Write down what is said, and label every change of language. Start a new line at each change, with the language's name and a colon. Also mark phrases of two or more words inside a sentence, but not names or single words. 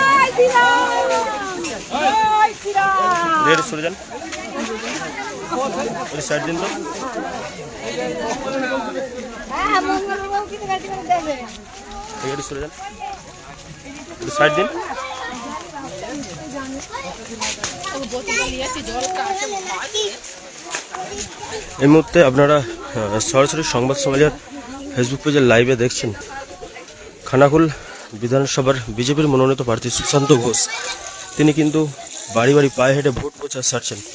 Bangla: रेड सरे जान साइड दिन तो सरे जान साइड दिन এই মুহূর্তে আপনারা সরাসরি সংবাদ সম্মেলন ফেসবুক পেজে লাইভে দেখছেন। খানাকুল বিধানসভার বিজেপির মনোনীত প্রার্থী সুশান্ত ঘোষ তিনি কিন্তু বাড়ি বাড়ি পায়ে হেঁটে ভোট প্রচার সারছেন।